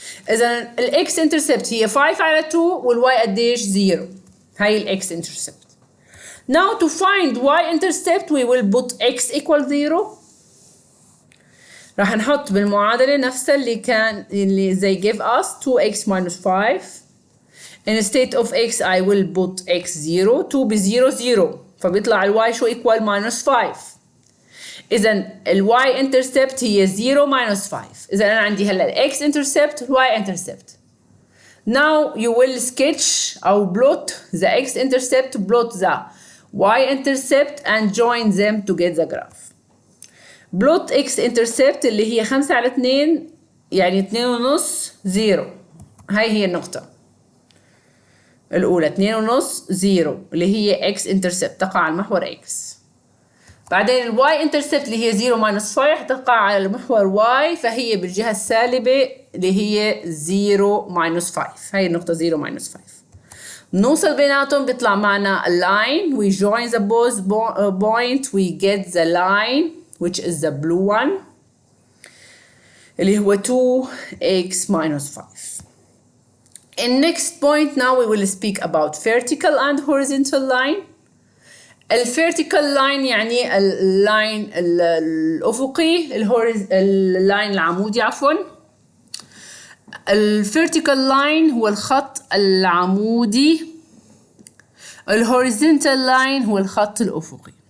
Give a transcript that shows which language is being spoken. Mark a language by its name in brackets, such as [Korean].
[Arabic] إذا ال x-intercept هي 5 على 2 وال y قديش 0. هاي ال x-intercept. [English] Now to find y-intercept we will put x equal 0. [Arabic] راح نحط بالمعادلة نفسها اللي [English] they give us 2x minus 5. Instead of x I will put x 0. [Arabic] 2 ب 0 0 فبيطلع ال y شو equal minus 5. إذا ال y-intercept هي 0 minus 5. إذا أنا عندي هلا ال x-intercept ال y-intercept. [English] Now you will sketch أو plot the x-intercept, plot the y-intercept and join them to get the graph. Plot x-intercept [Arabic] اللي هي 5 على 2 يعني 2 ونص 0. هاي هي النقطة الأولى 2 ونص 0 اللي هي x-intercept تقع على المحور x. بعدين ال y-intercept اللي هي 0 minus 5 تقع على المحور y فهي بالجهة السالبة اللي هي 0 minus 5. هاي النقطة 0 minus 5. نوصل بيناتهم بيطلع معنا a line. [English] We join the both point. We get the line which is the blue one [Arabic] اللي هو [English] 2x minus 5. In next point now we will speak about vertical and horizontal line. [Arabic] الvertical line يعني اللاين الأفقي اللاين العمودي عفوا. الvertical line هو الخط العمودي. الhorizontal line هو الخط الأفقي.